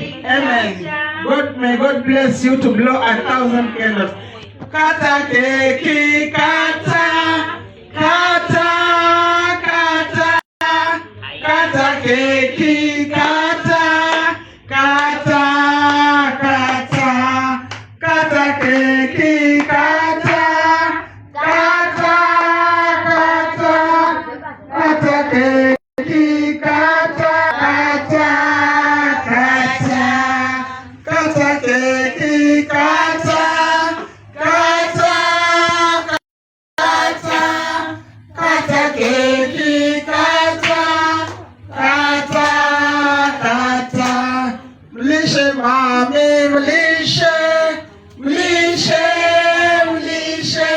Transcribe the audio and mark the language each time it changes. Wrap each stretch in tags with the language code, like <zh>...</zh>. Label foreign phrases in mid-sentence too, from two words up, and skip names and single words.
<en>Amen. May God bless you to blow 1,000 candles.</en> <sw>Kata keki, kata, kata, kata, kata keki, kata, kata, kata, kata keki, kata, kata, kata, kata keki, kata, kata, kata, kata keki, kata. Mlishe mami, mlishe, mlishe, mlishe,</sw>